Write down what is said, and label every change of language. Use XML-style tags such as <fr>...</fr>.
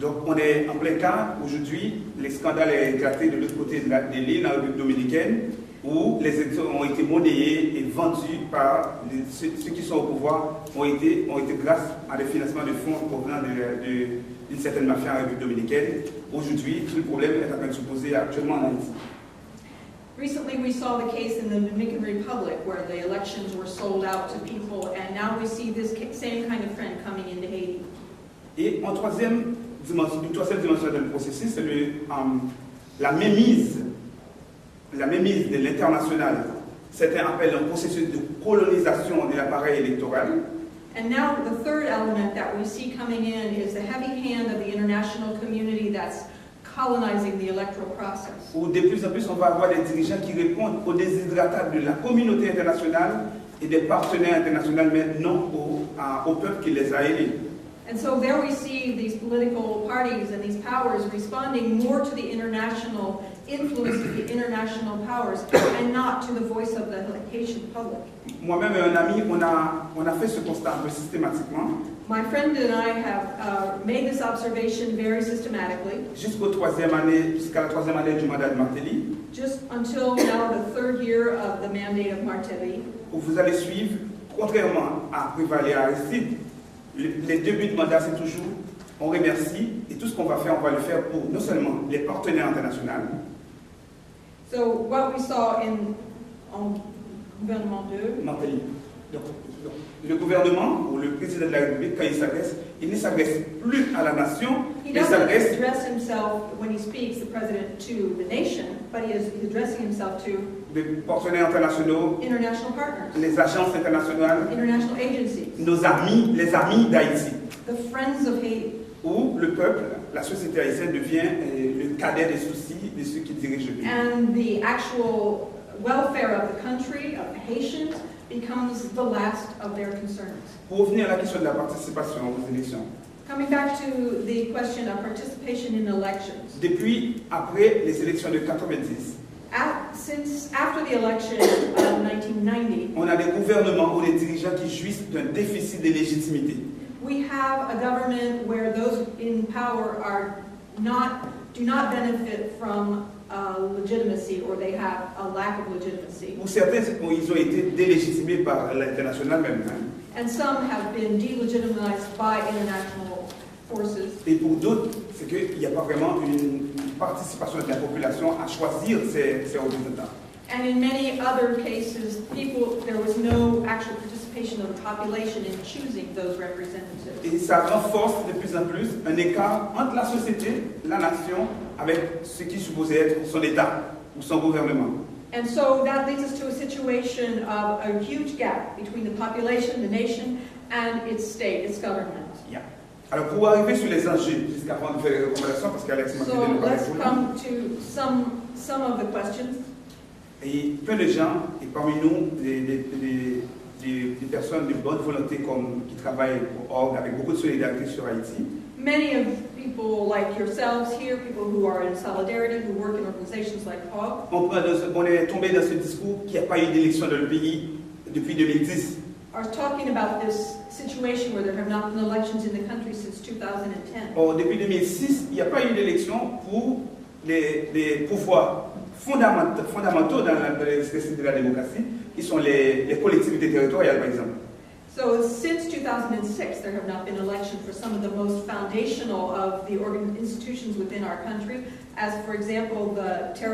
<fr>Donc on est en plein cas aujourd'hui, les scandales ont éclaté de l'autre côté de l'île, en République dominicaine, où les élections ont été monnayées et vendues par ceux qui sont au pouvoir, ont été grâce à des financements de fonds provenant d'une certaine mafia en République dominicaine. Aujourd'hui, tout le problème est en train de se poser actuellement en Haïti.</fr> <en>Recently, we saw the case in the Dominican Republic where the elections were sold out to people, and now we see this same kind of trend coming into Haiti.</en> <fr>Et en troisième dimension du processus, c'est la mémise de l'international. Certains appellent un processus de colonisation de l'appareil électoral.</fr> <en>And now the third element that we see coming in is the heavy hand of the international community that's colonizing the electoral process.</en> <fr>Où de plus en plus on va avoir des dirigeants qui répondent aux déshydratats de la communauté internationale et des partenaires internationaux, mais non au peuple qui les a élus.</fr> <en>And so there we see these political parties and these powers responding more to the international influence of the international powers and not to the voice of the Haitian public.</en> <fr>Moi-même et un ami, on a fait ce constat un peu systématiquement.</fr> <en>My friend and I have made this observation very systematically.</en> <fr>Jusqu'à la troisième année du mandat de Martelly.</fr> <en>Just until now, the third year of the mandate of Martelly.</en> <fr>Où vous allez suivre, contrairement à Prévaler à Aristide, les débuts de mandat, c'est toujours on remercie et tout ce qu'on va faire, on va le faire pour non seulement les partenaires internationaux.</fr> <en>So what we saw</en> <fr>en gouvernement</fr> <en>2. Martelly.</en> <fr>Donc, le gouvernement ou le président de la République, quand il ne s'adresse plus à la nation,</fr> <en>He</en> <fr>il</fr> <en>doesn't</en> <fr>s'adresse</fr> <en>address himself when he speaks, the president, to the nation, but he's addressing himself to</en> <fr>des partenaires internationaux,</fr> <en>international partners,</en> <fr>les agences internationales,</fr> <en>international agencies,</en> <fr>nos amis, les amis d'Haïti,</fr> <en>the friends of Haiti,</en> <fr>où le peuple, la société haïtienne devient le cadet des soucis de ceux qui dirigent le pays.</fr> <en>and the actual welfare of the country, of the Haitians, becomes the last of their concerns.</en> <fr>Pour revenir à la question de la participation aux élections,</fr> <en>Coming back to the question of participation in elections,</en> <fr>depuis après les élections de 90,</fr> <en>since after the election of 1990,</en> <fr>on a des gouvernements ou des dirigeants qui jouissent d'un déficit de légitimité.</fr> <en>we have a government where those in power do not benefit from legitimacy, or they have a lack of legitimacy.</en> <fr>Pour certains, ils ont été délégitimés par l'international même.</fr> <en>And some have been delegitimized by international forces.</en> <fr>Et pour d'autres, c'est qu'il n'y a pas vraiment une participation de la population à choisir ses représentants.</fr> <en>And in many other cases, there was no actual participation of the population in choosing those representatives.</en> <fr>Et ça renforce de plus en plus un écart entre la société, la nation, avec ce qui supposait être son État ou son gouvernement.</fr> <en>And so that leads us to a situation of a huge gap between the population, the nation, and its state, its government. Yeah.</en> <fr>Alors pour arriver sur les enjeux, jusqu'avant de faire les recommandations, parce qu'Alex m'a</fr> <en>So</en> <fr>dit de</fr> <en>let's</en> <fr>parler.</fr> <en>come to some of the questions.</en> <fr>Et plein de gens, et parmi nous, des personnes de bonne volonté qui travaillent au orgue avec beaucoup de solidarité sur Haïti.</fr> <en>Many of people like yourselves here, people who are in solidarity, who work in organizations like HOG,</en> <fr>On est tombé dans ce discours qu'il n'y a pas eu d'élection dans le pays depuis 2010.</fr> <en>are talking about this situation where there have not been elections in the country since 2010.</en> <fr>Or, depuis 2006, il n'y a pas eu d'élection pour les pouvoirs fondamentaux dans l'exercice de la démocratie, qui sont les collectivités territoriales, par exemple.</fr> <en>So since 2006, there have not been elections for some of the most foundational of the institutions within our country, as for example, the</en>